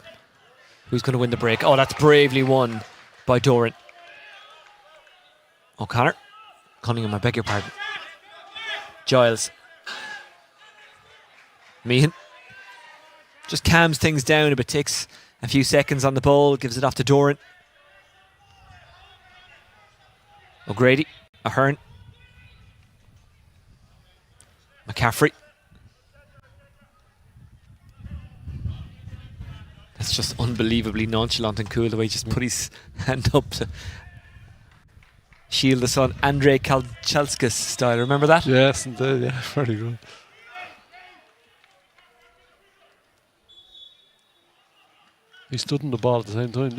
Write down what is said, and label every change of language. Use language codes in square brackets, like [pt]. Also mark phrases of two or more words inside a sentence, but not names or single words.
[en] Who's going to win the break? Oh, that's bravely won by Doran. O'Connor. Cunningham, I beg your pardon. Giles. Meehan. Just calms things down a bit, takes a few seconds on the ball, gives it off to Doran. O'Grady. Ahern. McCaffrey. That's just unbelievably nonchalant and cool the way he just put his hand up to shield the sun. Andrei Kalchalskis style, remember that? Yes, indeed, yeah, very good. He stood in the ball at the same time, didn't he?